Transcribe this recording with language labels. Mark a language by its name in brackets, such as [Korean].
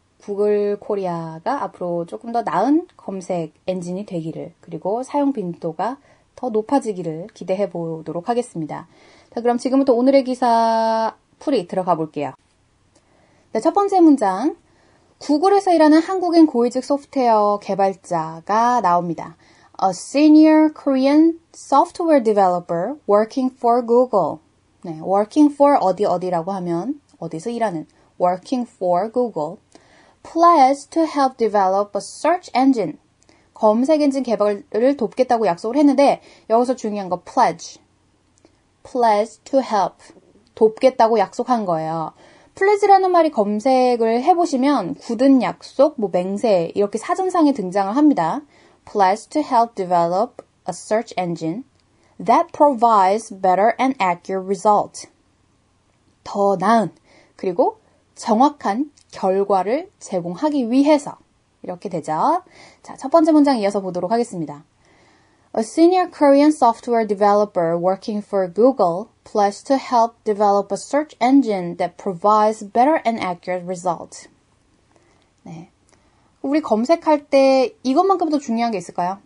[Korean] 구글 코리아가 앞으로 조금 더 나은 검색 엔진이 되기를, 그리고 사용 빈도가 더 높아지기를 기대해 보도록 하겠습니다. 자, 그럼 지금부터 오늘의 기사 풀이 들어가 볼게요. 네, 첫 번째 문장. 구글에서 일하는 한국인 고위직 소프트웨어 개발자가 나옵니다. [English] A senior Korean software developer working for Google. [Korean] 네, working for 어디라고 하면 어디서 일하는 [English] working for Google. Pledged to help develop a search engine. [Korean] 검색 엔진 개발을 돕겠다고 약속을 했는데 여기서 중요한 거 pledge. [English] Pledged to help. [Korean] 돕겠다고 약속한 거예요. 플레지라는 말이 검색을 해보시면 굳은 약속, 맹세 이렇게 사전상에 등장을 합니다. [English] Pledge to help develop a search engine that provides better and accurate result. [Korean] 더 나은, 그리고 정확한 결과를 제공하기 위해서 이렇게 되죠. 자, 첫 번째 문장 이어서 보도록 하겠습니다. [English] A senior Korean software developer working for Google pledged to help develop a search engine that provides better and accurate results. [Korean] 네. 우리 검색할 때 이것만큼도 중요한 게 있을까요?